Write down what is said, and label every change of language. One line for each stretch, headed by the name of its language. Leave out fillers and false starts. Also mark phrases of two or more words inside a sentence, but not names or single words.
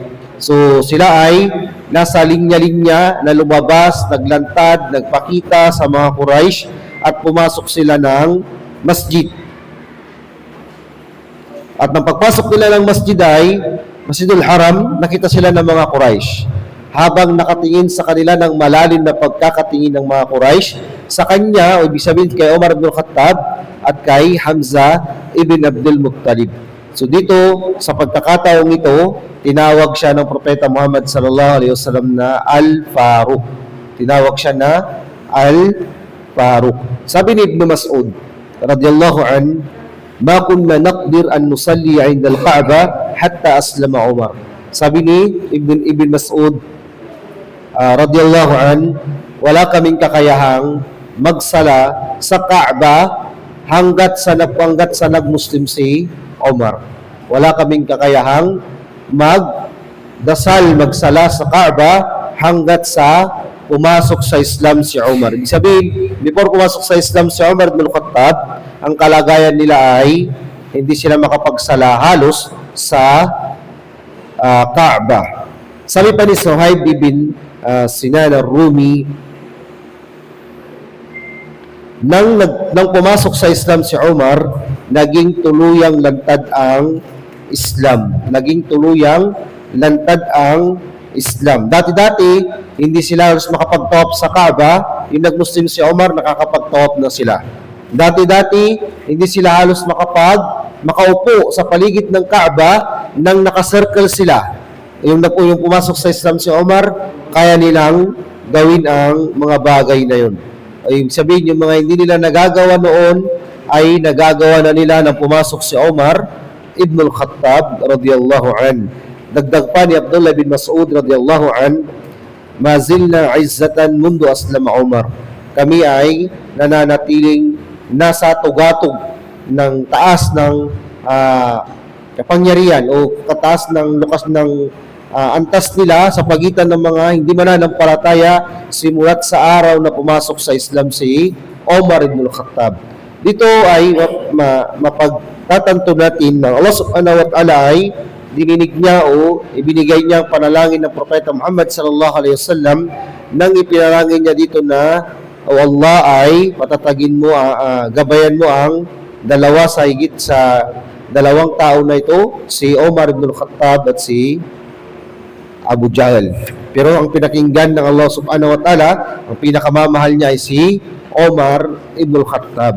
Filipino: So sila ay nasa linya-linya na lumabas, naglantad, nagpakita sa mga Quraysh at pumasok sila ng masjid. At nang pagpasok nila ng masjid ay Masjidul Haram, nakita sila ng mga Quraysh. Habang nakatingin sa kanila ng malalim na pagkakatingin ng mga Quraysh, sa kanya, o ibig sabihin kay Umar ibn Khattab at kay Hamza ibn Abdul Muttalib. So dito, sa pagkakataong ito, tinawag siya ng Propeta Muhammad
Arabic: صلى الله عليه وسلم
Filipino: na Al-Faruq. Tinawag siya na Al-Faruq. Sabi ni
Arabic: Ibn Mas'ud, رضي الله عن، ما كنا نقدر أن نصلي عند الكعبة حتى أسلم عمر.
Filipino: Sabi ni Ibn Mas'ud, radiyallahu an, wala kaming kakayahang magsala sa Kaaba hanggat sa nagmuslim si Umar. Wala kaming kakayahang magsala sa Kaaba hanggat sa pumasok sa Islam si Umar. Ibig sabihin, before pumasok sa Islam si Umar ibn Khattab, ang kalagayan nila ay hindi sila makapagsala halos sa Kaaba. Sabi pa ni Suhaib ibn Sinan al-Rumi, nang pumasok sa Islam si Umar, naging tuluyang lantad ang Islam. Naging tuluyang lantad ang Islam. Dati-dati, hindi sila halos makapag-tawaf sa Kaaba. Yung nag-Muslim si Umar, nakakapag-tawaf na sila. Dati-dati, hindi sila halos makaupo sa paligid ng Kaaba nang nakacircle sila. Yung pumasok sa Islam si Umar, kaya nilang gawin ang mga bagay na yun. Ay sabihin, yung mga hindi nila nagagawa noon, ay nagagawa na nila nang pumasok si Umar ibn al-Khattab
Arabic: رضي الله عن.
Filipino: Dagdag pa ni
Arabic: Abdullah bin Mas'ud رضي الله عن، ما زلنا عزة منذ أسلم عمر.
Filipino: Kami ay nananatiling nasa tugatog ng taas ng kapangyarihan o kataas ng lukas ng antas nila sa pagitan ng mga hindi mananampalataya simulat sa araw na pumasok sa Islam si Umar ibn al-Khattab. Dito ay mapagtatanto natin na Allah
Arabic: سبحانه وتعالى
Filipino: ay dininig niya o ibinigay niya ang panalangin ng Propeta Muhammad
Arabic: صلى الله عليه وسلم
Filipino: nang ipinalangin niya dito na o Allah ay patatagin mo, gabayan mo ang dalawa sa higit sa dalawang tao na ito, si Umar ibn al-Khattab at si Abu Jahl. Pero ang pinakinggan ng Allah
Arabic: سبحانه وتعالى,
Filipino: ang pinakamamahal niya ay si Umar ibn al-Khattab.